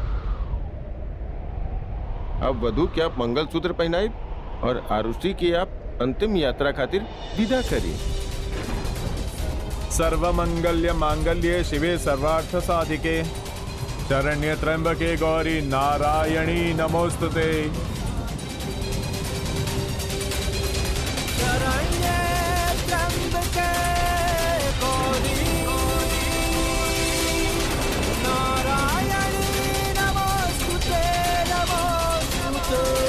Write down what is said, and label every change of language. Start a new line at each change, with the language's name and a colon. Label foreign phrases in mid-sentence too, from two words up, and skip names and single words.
Bhojpuri: अब वधू के आप मंगलसूत्र पहनाए और आरुषि की आप अंतिम यात्रा खातिर विदा करी।
Sanskrit: सर्वमंगल्य मांगल्ये शिवे सर्वार्थ साधिके शरण्ये त्र्यंबके गौरी नारायणी नमोस्तुते। शरण्ये त्र्यंबके गौरी नारायणी नमोस्तुते नमोस्तुते।